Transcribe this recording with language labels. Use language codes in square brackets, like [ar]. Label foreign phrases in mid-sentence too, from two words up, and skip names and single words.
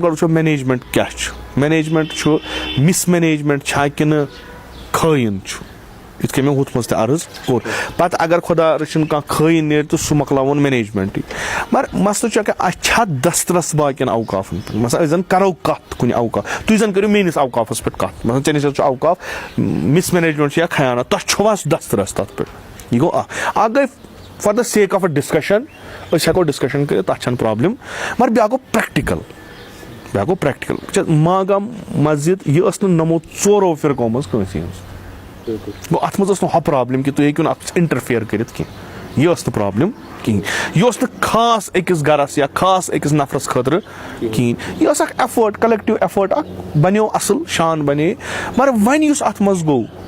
[ks] گۄڈٕ وٕچھو مینیجمنٹ کیاہ چھُ مینیجمنٹ چھُ مِس مینیجمنٹ چھا کِنہٕ خٲیِن چھُ یِتھ کٔنۍ مےٚ ہُتھ منٛز تہِ عرض کوٚر پَتہٕ اگر خۄدا رٔچھِنۍ کانٛہہ خٲیِن نیرِ تہٕ سُہ مۄکلاوُن مینیجمنٹٕے مگر مسلہٕ چھُ کہِ اَسہِ چھا دسترس باقین اوقافن پٮ۪ٹھ مثلاً أسۍ زن کرو کتھ کُنہِ اوقاف تُہۍ زن کٔرِو میٲنِس اوقافس پٮ۪ٹھ کتھ مثلاً ژےٚ نِش چھُ اوقاف مِس مینیجمنٹ چھُ یا خیانت تۄہہِ چھُوا سُہ دسترس تتھ پٮ۪ٹھ یہِ گوٚو اکھ گٔے [en] for the sake of a discussion [ks] أسۍ ہٮ۪کو ڈسکشن کٔرِتھ تتھ چھنہٕ پرابلم مگر بیٛاکھ گوٚو پریکٹِکل ماگام مسجد یہِ ٲس نہٕ نَمو 4 فرقو منٛز کٲنٛسہِ ہٕنٛز گوٚو اَتھ منٛز ٲس نہٕ ہۄ پرابلم کہِ تُہۍ ہیٚکِو نہٕ اَتھ منٛز اِنٹرفِیر کٔرِتھ کینٛہہ یہِ ٲس نہٕ پرابلم کِہینۍ یہِ اوس نہٕ خاص أکِس گرس یا خاص أکِس نفرس خٲطرٕ کِہینۍ یہِ ٲس اکھ [en] effort collective effort [ks] اکھ بنیو اَصٕل شان بنے مگر وۄنۍ یُس اَتھ منٛز گوٚو